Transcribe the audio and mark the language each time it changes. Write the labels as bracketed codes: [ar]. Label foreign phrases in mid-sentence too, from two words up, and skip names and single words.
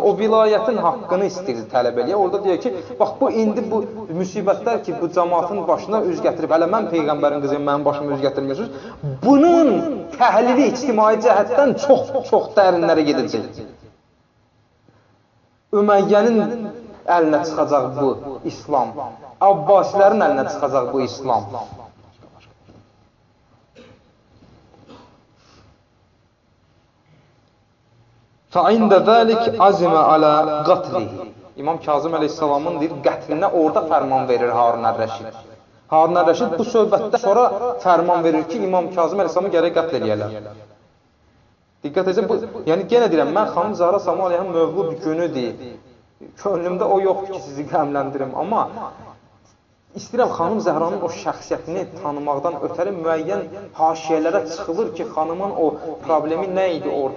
[az] O vilayətin haqqını istəyirdi tələb eləyə. Orada deyir ki, bax bu indi bu müsibətlər ki, bu cəmaatın başına üz gətirib, hələ mən Peyğəmbərin qızıyım, mənim başıma üz gətirmiyorsunuz. Bunun təhlili ictimai cəhətdən çox dərinlərə gedəcək. Üməyyənin əlinə çıxacaq bu İslam. Abbasilərin əlinə çıxacaq bu İslam. [ar] فَعِنْدَ ذَلِكَ عَزِمَ عَلَى قَتْلِهِ. [az] İmam Kazım əleyhissalamın deyir, qətlinə orada fərman verir Harun Rəşid. Harun Rəşid bu söhbətdən sonra fərman verir ki, İmam Kazım əleyhissalamı gərək qətl eləyərlər. Diqqət edin, yəni yenə deyirəm, mən xanım Zəhra Samuel Aleyhanın mövlud günüdür. Könlümdə o yoxdur ki, sizi qəmləndirim. Amma istəyirəm xanım Zəhranın o şəxsiyyətini tanımaqdan ötəri müəyyən haşiyələrə çıxılır ki, xanımın o problemi nə idi orada.